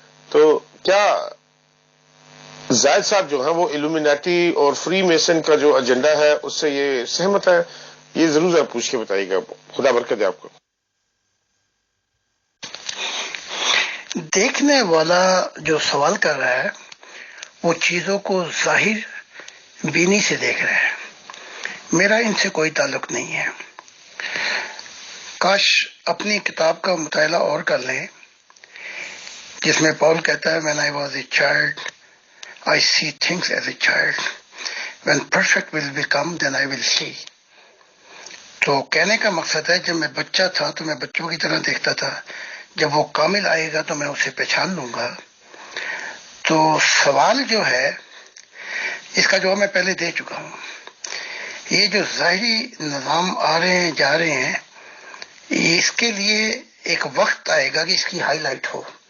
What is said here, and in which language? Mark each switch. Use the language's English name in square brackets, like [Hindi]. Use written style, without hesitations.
[Urdu] تو کیا زاہد صاحب جو ہیں وہ ایلومیناٹی اور فری میسن کا جو ایجنڈا ہے اس سے یہ سہمت ہے؟ یہ ضرور ذرا پوچھ کے بتائیے گا. خدا برکت ہے آپ کو. دیکھنے والا جو سوال کر رہا ہے وہ چیزوں کو ظاہر بینی سے دیکھ رہا ہے، میرا ان سے کوئی تعلق نہیں ہے. کاش اپنی کتاب کا مطالعہ اور کر لیں جس میں پاول کہتا ہے [English] when I was a child I see things as a child, when perfect will become then I will see. [Urdu] تو کہنے کا مقصد ہے جب میں بچہ تھا تو میں بچوں کی طرح دیکھتا تھا، جب وہ کامل آئے گا تو میں اسے پہچان لوں گا. تو سوال جو ہے اس کا جواب میں پہلے دے چکا ہوں. یہ جو ظاہری نظام آ رہے ہیں جا رہے ہیں اس کے لیے ایک وقت آئے گا کہ اس کی ہائی لائٹ ہو.